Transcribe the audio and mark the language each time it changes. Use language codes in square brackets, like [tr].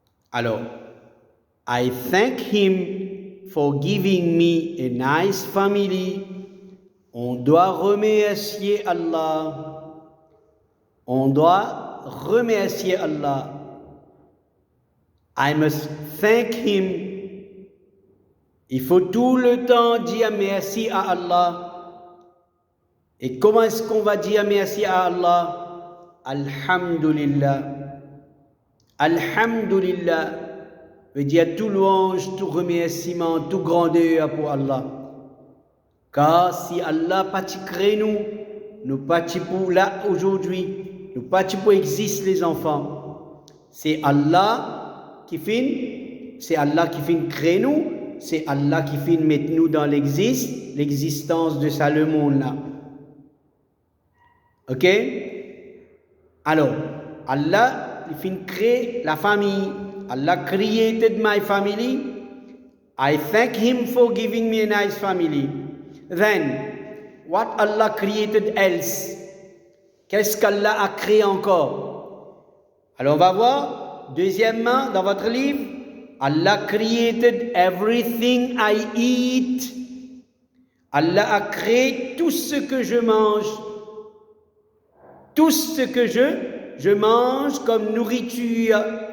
[en] Alors, I thank Him for giving me a nice family. [fr] On doit remercier Allah. On doit remercier Allah. [en] I must thank Him. [fr] Il faut tout le temps dire merci à Allah. Et comment est-ce qu'on va dire merci à Allah? Alhamdulillah. Alhamdulillah veut dire tout louange, tout remerciement, tout grandeur pour Allah. Car si Allah pas crée nous pas pour là aujourd'hui, nous pas pour exister les enfants. C'est Allah qui fait créer nous, c'est Allah qui fait mettre nous dans l'existence de ça le monde là. Ok? Alors, Allah il fait créer la famille. [en] Allah created my family. I thank Him for giving me a nice family. Then, what Allah created else? [fr] Qu'est-ce qu'Allah a créé encore? Alors on va voir, deuxièmement, dans votre livre, [en] Allah created everything I eat. [fr] Allah a créé tout ce que je mange. Tout ce que je mange comme nourriture.